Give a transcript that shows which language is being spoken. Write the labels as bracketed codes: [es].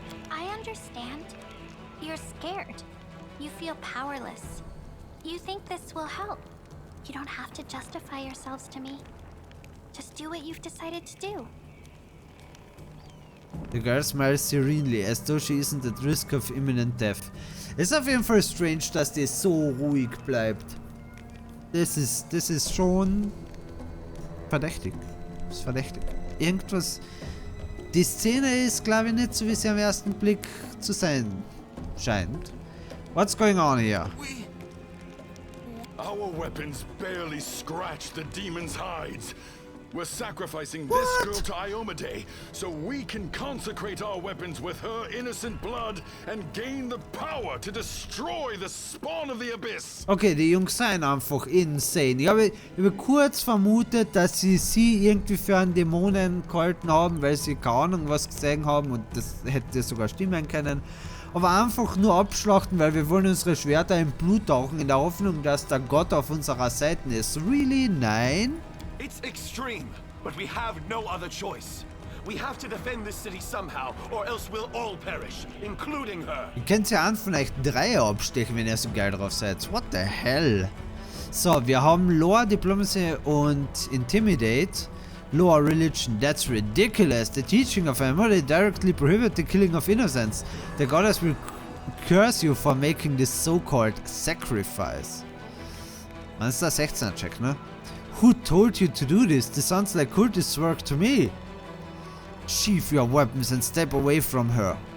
[en] I understand. You're scared. You feel powerless. You think this will help. You don't have to justify yourselves to me. Just do what you've decided to do. The girl smiles serenely, as though she isn't at risk of imminent death. [de] Es ist auf jeden Fall strange, dass die so ruhig bleibt. Das ist schon verdächtig. Das ist verdächtig. Irgendwas... Die Szene ist, glaube ich, nicht so, wie sie am ersten Blick zu sein scheint. [en] What's going on here? Our weapons barely scratch the demon's hides. We're sacrificing this girl to Iomede so we can consecrate our weapons with her innocent blood and gain the power to destroy the spawn of the abyss. [de] Okay, die Jungs sind einfach insane. Ich habe kurz vermutet, dass sie irgendwie für einen Dämonen gehalten haben, weil sie keine Ahnung was gesehen haben und das hätte sogar stimmen können. Aber einfach nur abschlachten, weil wir wollen unsere Schwerter in Blut tauchen, in der Hoffnung, dass der Gott auf unserer Seite ist. [en] Really? [de] Nein? [en] It's extreme, but we have no other choice. We have to defend this city somehow, or else we'll all perish, including her. [de] Ihr könnt ja an vielleicht 3 abstechen, wenn ihr so geil drauf seid. [en] What the hell? [de] So, wir haben Lore, Diplomacy und Intimidate. [en] Lore, Religion, that's ridiculous. The teaching of Amore directly prohibits the killing of innocents. The goddess will curse you for making this so-called sacrifice. [de] Man ist da 16er Check, ne? [en] Who told you to do this? This sounds like cultist work to me. Sheath your weapons and step away from her.